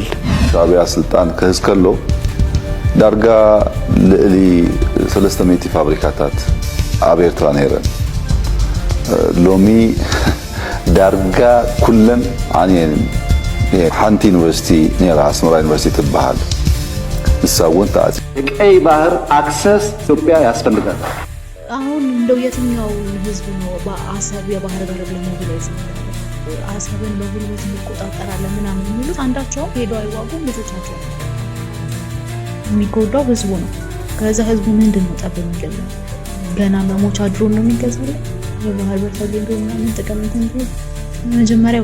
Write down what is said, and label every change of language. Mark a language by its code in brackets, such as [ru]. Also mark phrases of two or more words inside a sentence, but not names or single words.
[ti] ሻዕብያ ስልጣን ክህዝ ከሎ ዳርጋ ልዕሊ 300 ፋብሪካታት ኣብ ኤርትራ ነይረን ሎሚ ዳርጋ ኩለን ዓንየን ሓንቲ ዩኒቨርሲቲ ነይራ ኣስመራ ዩኒቨርሲቲ ትበሃል ንሳውን ተኣት [am] ቀይ ባህር አክሰስ ኢትዮጵያ ያስፈልጋል አሁን እንደው የትኛው ህዝብ ነው በአሰብ የባህር በር ለሞቢላይዝ አሰብን በጉልበት መቆጣጠራለን ምናምን የሚሉት አንዳቸውም ሄዶ አይዋጉም ልጆቻቸው የሚጎዳው ህዝቡ ነው ከዛ ህዝቡ ምንድነው ጠብ የሚገዛው ገና መሞቻ ድሮን ነው የሚገዛው የባህር በር ተገኝቶ ምናምን ተቀምጠን መጀመሪያ